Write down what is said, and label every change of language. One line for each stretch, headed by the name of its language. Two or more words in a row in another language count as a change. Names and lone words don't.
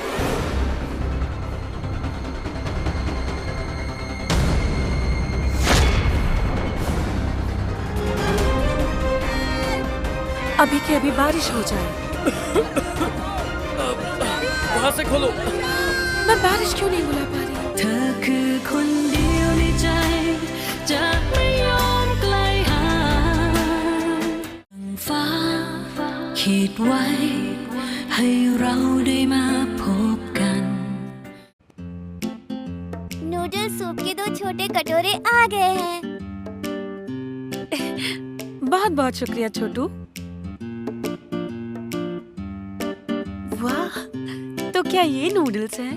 Hindi: अभी के अभी बारिश हो जाए। वहां से खोलो। मैं बारिश क्यों नहीं बुला पा रही?
Thai: เธอคือคนเดียวในใจจะไม่ยอมไกลห่างฟ้าขีดไว้ให้เราได้มาพบกัน
Hindi: नूडल सूप के 2 छोटे कटोरे आ गए हैं। बहुत बहुत शुक्रिया छोटू। वाह, तो क्या ये नूडल्स हैं?